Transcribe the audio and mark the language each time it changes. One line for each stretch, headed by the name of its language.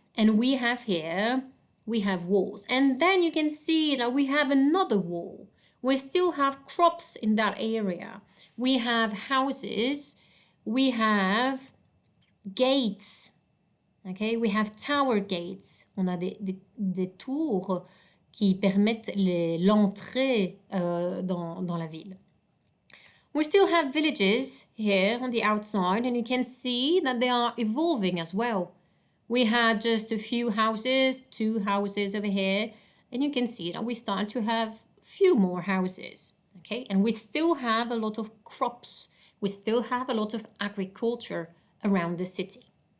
English: And we have walls. And then you can see that we have another wall. We still have crops in that area. We have houses. We have gates. Okay, we have tower gates.
French: On a des tours qui permettent l'entrée dans la ville.
English: We still have villages here on the outside, and you can see that they are evolving as well. We had just a few houses, 2 houses over here, and you can see that we start to have a few more houses. Okay, and we still have a lot of crops. We still have a lot of agriculture around the city.